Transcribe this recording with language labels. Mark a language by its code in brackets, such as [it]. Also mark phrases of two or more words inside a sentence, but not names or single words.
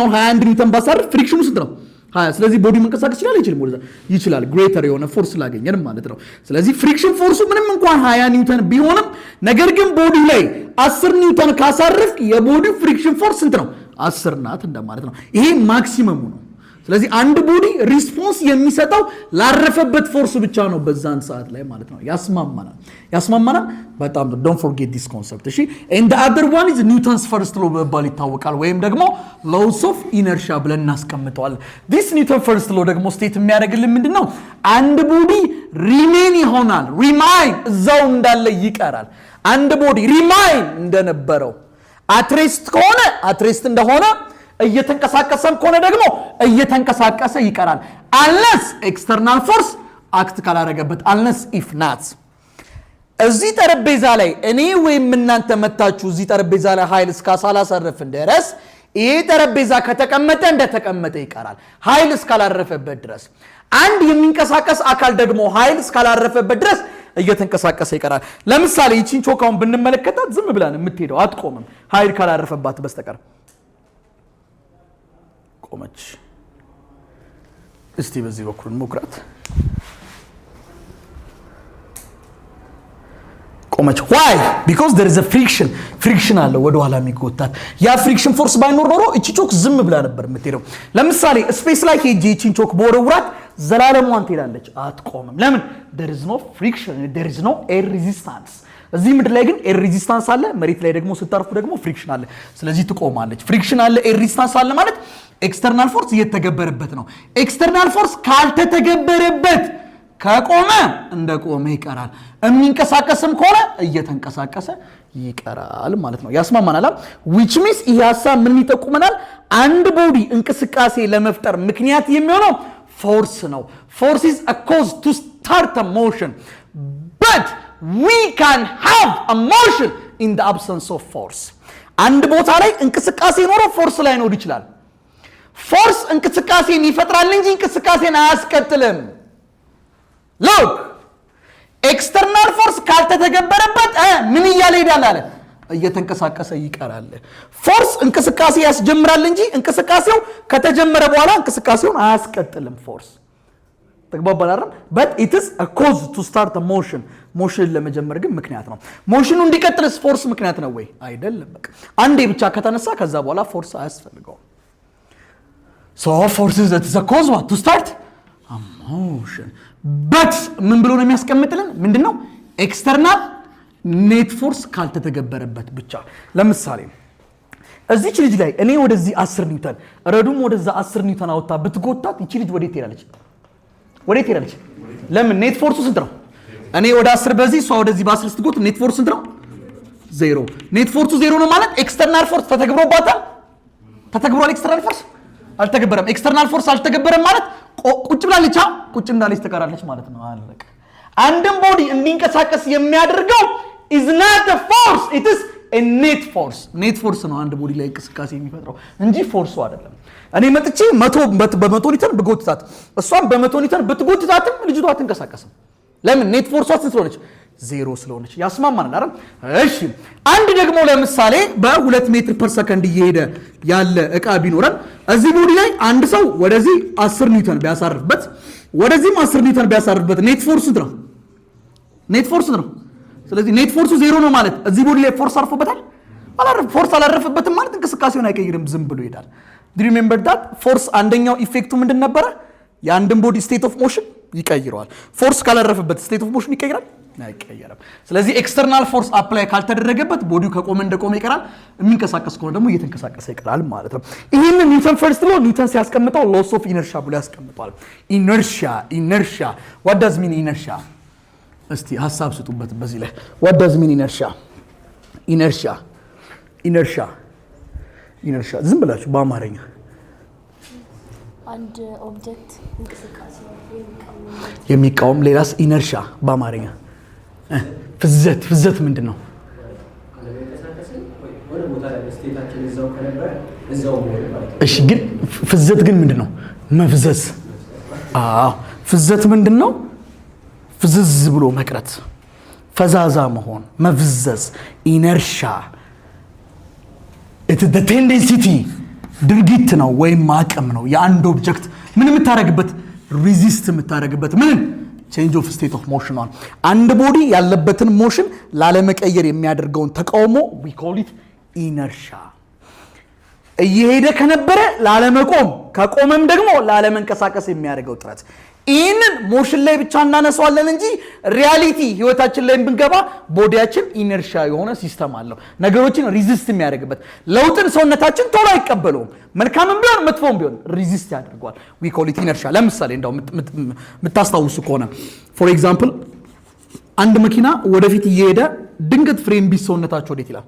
[am] አሁን 21 ኒውተን ባሳርፍ ፍሪክሽኑ ስንት ነው ስለዚህ ቦዲ መንቀሳቀስ ይችላል አይችልም ወደዛ ይችላል ግሬተር የሆነ ፎርስ ላገኘን ማለት ነው ስለዚህ ፍሪክሽን ፎርሱ ምንም እንኳን 20 ኒውተን ቢሆንም ነገር ግን ቦዲ ላይ 10 ኒውተን ካሳረፍ የቦዲ [en] friction force [am] ስንት ነው 10 ናት እንደማለት ነው ይሄ ማክሲመሙ ነው ስለዚህ አንድ ቦዲ ሪስፖንስ የሚሰጠው ላረፈበት ፎርስ ብቻ ነው በዛን ሰዓት ላይ ማለት ነው ያስማማናል በጣም [en] don't forget this concept [am] እሺ [en] and the other one is Newton's first law [am] በመባል ይታወቃል ወይም ደግሞ [en] laws of inertia [am] ብለን እናስቀምጠዋለን [en] this Newton first law [am] ደግሞ ስቴት የሚያደርግልን ምንድነው አንድ ቦዲ ሪሜን ይሆናል ሪማይን እዛው እንዳለ ይቀራል አንድ ቦዲ ሪማይን እንደነበረው አትሬስት ከሆነ አትሬስት እንደሆነ እየተንቀሳቀሰም ከሆነ ደግሞ እየተንቀሳቀሰ ይቀራል [en] unless external force [am] አክት ካላረገበት [en] unless if not [am] እዚህ ጠረጴዛ ላይ እኔ ወይም እናንተ መታችሁ እዚህ ጠረጴዛ ላይ ኃይል እስካላሳረፍን ድረስ ይሄ ጠረጴዛ ከተቀመጠ እንደተቀመጠ ይቀራል ኃይል እስካላረፈበት ድረስ አንድ የሚንቀሳቀስ አካል ደግሞ ኃይል እስካላረፈበት ድረስ እየተንቀሳቀሰ ይቀራል ለምሳሌ ይቺን ቾካውን ብንመለከታት ዝም ብለን የምትሄደው አትቆምም ኃይል ካላረፈባት በስተቀር ቆመች እስቲ በዚህ በኩል ሞክራት ቆመች [en] why because there is a friction [am] አለ ወደ ኋላ የሚጎታት ያ ፍሪክሽን ፎርስ ባይኖር ኖሮ እቺ ቾክ ዝም ብላ ነበር የምትሄደው ለምሳሌ ስፔስ ላይ ሄጄ እቺን ቾክ በወረውራት ዘላለሟን ትሄዳለች አትቆምም ለምን [en] there is no friction there is no air resistance [am] እዚህ ምድር ላይ ግን [en] air resistance [am] አለ መሬት ላይ ደግሞ ስታርፉ ደግሞ ፍሪክሽን አለ ስለዚህ ትቆማለች ፍሪክሽን አለ [en] air resistance [am] አለ ማለት [en] external force [am] እየተገበረበት ነው። [en] external force [am] ካልተተገበረበት ከቆመ እንደቆመ ይቀራል። የሚንቀሳቀስም ከሆነ እየተንቀሳቀሰ ይቀራል ማለት ነው። ያስማማናል። [en] which means [am] ይሄ ሐሳብ ምን ይጠቁመናል? አንድ ቦዲ እንቅስቃሴ ለመፍጠር ምክንያት የሚሆነው ፎርስ ነው። [en] force is a cause to start a motion, but we can have a motion in the absence of force. [am] አንድ ቦታ ላይ እንቅስቃሴ ኖሮ ፎርስ ላይ ኖር ይችላል። ፎርስ እንቅስቃሴን ይፈጥራል እንጂ እንቅስቃሴን አያስቀጥልም። ሎክ [en] external force [am] ካልተተገበረበት ምን እያለ ይሄዳል አለ? እየተንቀሳቀሰ ይቀራል። ፎርስ እንቅስቃሴ ያስጀምራል እንጂ እንቅስቃሴው ከተጀመረ በኋላ እንቅስቃሴውን አያስቀጥልም። ፎርስ ተግባባን አይደል? [en] but it is a cause to start a motion. [am] ሞሽን ለመጀመር ግን ምክንያት ነው። ሞሽኑ እንዲቀጥልስ ፎርስ ምክንያት ነው ወይ? አይደለም። በቃ አንዴ ብቻ ከተነሳ ከዛ በኋላ ፎርስ አያስፈልገውም። [en] so force is a cause what to start a motion. [am] but ምን ብሎ ነው የሚያስቀምጥልን? ምንድነው? [en] external net force [am] ካልተተገበረበት ብቻ። ለምሳሌ እዚች ልጅ ላይ እኔ ወደዚህ 10 ኒውተን ረዱም ወደዛ 10 ኒውተን አውጣ ብትጎታት እቺ ልጅ ወዴት ትሄዳለች? ወዴት ትሄዳለች? ለምን? ኔት ፎርሱ ስንት ነው? እኔ ወደ 10 በዚህ እሷ ወደዚህ በ10 ስትጎት [en] net force [am] ስንት ነው? 0። ኔት ፎርሱ 0 ነው ማለት [en] external force [am] ተተግብሮባታል? ተተግብሯል። [en] external force [am] አልተገበረም። [en] external force [am] አልተገበረም ማለት ቁጭ ብላለች። ቁጭ እንዳለች ተቀራለች ማለት ነው። አለቀ። አንድም ቦዲ እንዲንቀሳቀስ የሚያደርገው [en] is not a force, it is a net force. net force [am] ነው አንድ ቦዲ ላይ እንቅስቃሴ የሚፈጥረው እንጂ ፎርሱ አይደለም። እኔ መጥቼ በመቶ ሊትር ብጎትታት እሷም በመቶ ሊትር ብትጎትታትም ልጅቷ አትንቀሳቀስም። ለምን? ኔት ፎርሷ ስንት ስለሆነች? 0 ስለሆነች። ያስማማናል አይደል? እሺ አንድ ደግሞ ለምሳሌ በ2 [en] meter per second [am] እየሄደ ያለ እቃ ቢኖረን እዚህ ቦዲ ላይ አንድ ሰው ወደዚህ 10 ኒውተን ቢያሳርፍበት ወደዚህም 10 ኒውተን ቢያሳርፍበት [en] net force [am] ስንት ነው? [en] net force [am] ነው። ስለዚህ ኔት ፎርሱ 0 ነው ማለት እዚህ ቦዲ ላይ ፎርስ አርፎበታል? ፎርስ አላረፈበትም ማለት እንቅስቃሴውን አይቀይርም፣ ዝም ብሎ ይሄዳል። [en] do you remember that? [am] ፎርስ አንደኛው ኢፌክቱ ምንድን ነበረ? የአንድን ቦዲ [en] state of motion [am] ይቀይረዋል። ፎርስ ካላረፈበት [en] state of motion [am] ይቀይራል? አይቀየርም። ስለዚህ [en] external force apply [am] ካልተደረገበት ቦዲው ከቆመ እንደቆመ ይቀራል፣ የሚንቀሳቀስ ከሆነ ደግሞ እየተንቀሳቀሰ ይቀራል ማለት ነው። ይሄንን [en] Newton first law [am] ኒውተን ሲያስቀምጠው [en] laws of inertia [am] ብሎ ያስቀምጣል። ኢነርሺያ [en] what does mean [am] ኢነርሺያ? እስቲ ሐሳብ ስጡበት በዚህ ላይ [en] what does mean [am] ኢነርሺያ ዝም ብላችሁ በአማርኛ አንድ ኦብጀክት እንቅስቃሴ የሚቃወም ሌላስ? ኢነርሺያ በአማርኛ ፍዘት ምንድን ነው? እሺ ግን ፍዘት ግን ምንድን ነው? መፍዘዝ። ፍዘት ምንድን ነው? ፍዝዝ ብሎ መቅረት፣ ፈዛዛ መሆን፣ መፍዘዝ። ኢነርሺያ [en] it's the tendency [am] ድርጊት ነው ወይም አቅም ነው የአንድ ኦብጀክት ምን የምታረግበት ሪዚስት የምታረግበት ምን ቼንጅ [en] of state of motion [am] ነው። አንድ ቦዲ ያለበትን ሞሽን ላለመቀየር የሚያደርገውን ተቃውሞ [en] we call it inertia። [am] እየሄደ ከነበረ ላለመቆም ከቆመም ደግሞ ላለመንቀሳቀስ የሚያደርገው ጥረት። ይህንን ሞሽን ላይ ብቻ እናነሳዋለን እንጂ ሪያሊቲ ህይወታችን ላይ ብንገባ ቦዲያችን ኢነርሺያ የሆነ ሲስተም አለው፣ ነገሮችን ሪዚስት የሚያደርግበት። ለውጥን ሰውነታችን ቶሎ አይቀበለውም። መልካምም ቢሆን መጥፎም ቢሆን ሪዚስት ያደርገዋል። [en] we call it inertia። [am] ለምሳሌ እንደው የምታስታውሱ ከሆነ [en] for example [am] አንድ መኪና ወደፊት እየሄደ ድንገት ፍሬም ቢስ ሰውነታችሁ ወዴት ይላል?